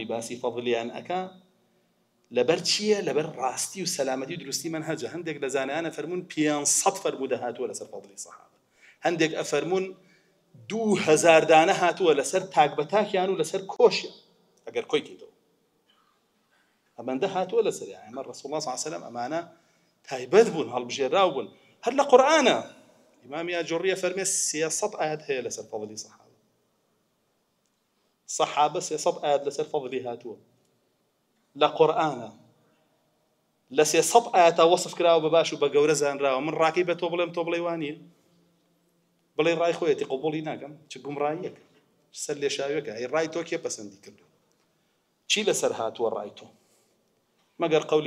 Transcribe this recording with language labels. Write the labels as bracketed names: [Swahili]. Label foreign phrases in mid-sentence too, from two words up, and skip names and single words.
[Central Kurdish] باسی فەضلیان ئەکا لەبەر چییە لەبەر ڕاستی و سەلامەتی و دروستی مەنهەجە هەندێک لە زانایانە فەرموون 500 فەرموودە هاتووە لەسەر فەضلی سەحابە هەندێک ئەفەرموون 2000 دانە هاتووە لەسەر تاک بەتاکیان و لەسەر کۆشیان ئەگەر کۆی کەیتەوە ئەمەندە هاتووە لەسەر ئەمە [Arabic] رسول الله صلی الله عليه وسلم [Central Kurdish] ئەمانە تایبەت بوون هەڵبژێراو بوون هەر لە قورئانە ئیمامی ئاجوڕیە فەرمێ 300 ئاەت هەیە لەسەر فەضلی سەحابە 300 ئاەت لەسەر فەضلی هاتووە لە قورئانە لە 300 ئاەتە وەصف کراوە بە باش و بە گەورە زانراوە من ڕاکەی بە تۆ بڵێم تۆ بڵێ وانییە بڵێ ڕای خۆیەتی قبوڵی ناکەم چ گومڕاییەکە سەر لێشاویەکە ئەی ڕای تۆ کێ پەسەندی کردو چی لەسەر هاتووە ڕای تۆ مەگەر قەولی